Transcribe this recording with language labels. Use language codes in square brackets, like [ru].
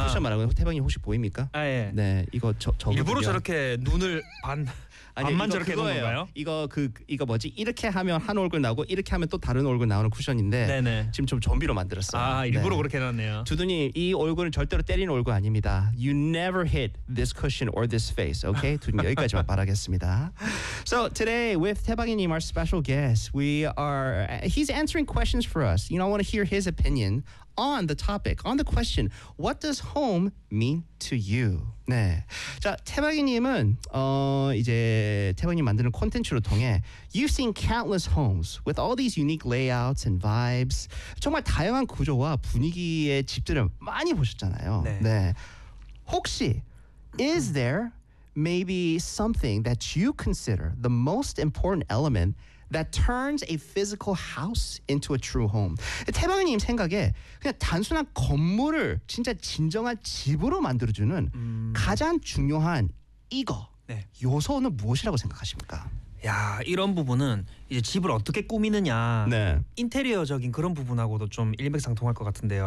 [ko] 이 쿠션 말하고 태방이 혹시 보입니까? 아 예. 네, 이거 저 일부러 저렇게 눈을 반 아니, 반만 저렇게 놓는 거예요? 이거 뭐지? 이렇게 하면 한 얼굴 나오고 이렇게 하면 또 다른 얼굴 나오는 쿠션인데 네네. 지금 좀 좀비로 만들었어요. 아, 일부러 네. 그렇게 해놨네요. 두두님, 이 얼굴은 절대로 때리는 얼굴 아닙니다. [en] You never hit this cushion or this face, okay? [ko] 두두님, 여기까지만 바라겠습니다. [en] So today with 태방이님, our special guest, he's answering questions for us. You know, I want to hear his opinion on the topic, on the question, what does home mean to you? [ko] 네. 자, 태박이님은 이제 태박이님 만드는 콘텐츠로 통해 [en] You've seen countless homes with all these unique layouts and vibes. [ko] 정말 다양한 구조와 분위기의 집들을 많이 보셨잖아요. 네. 네. [en] 혹시 is there maybe something that you consider the most important element that turns a physical house into a true home? [ko] 태방님 생각에 그냥 단순한 건물을 진짜 진정한 집으로 만들어주는 가장 중요한 이거 네. 요소는 무엇이라고 생각하십니까? 야 이런 부분은 이제 집을 어떻게 꾸미느냐 네. 인테리어적인 그런 부분하고도 좀 일맥상통할 것 같은데요.